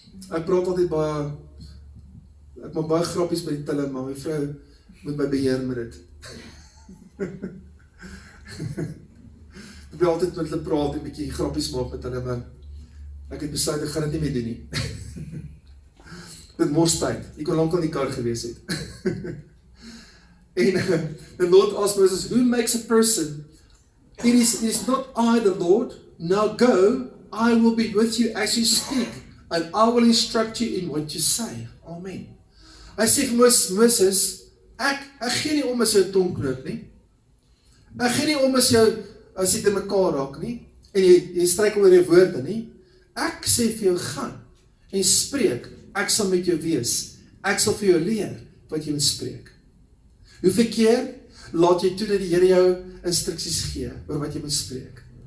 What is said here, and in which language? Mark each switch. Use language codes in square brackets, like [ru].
[af] Ek praat altyd ek maak baie grappies by die tille, maar my vrou moet my beheer met dit. Ek wil altyd met hulle praat en 'n bietjie grappies maak met hulle, maar ek het besluit, ek gaan dit nie meer doen nie. Dit mors tyd, ek kon lank aan die kar gewees het. [en] En the Lord asked Moses, who makes a person? It is not I, the Lord. Now go, I will be with you as you speak, and I will instruct you in what you say. Amen. [af] Hy sê vir Moses, ek gee nie om as jou tong knoop nie. Ek gee nie om as jy te mekaar raak nie, en jy struikel oor jou woorde nie. Ek sê vir jou, gaan en spreek, ek sal met jou wees. Ek sal vir jou leer wat jy moet spreek. Hoeveel keer laat jy toe dat die Here jou instruksies gee oor wat jy moet spreek?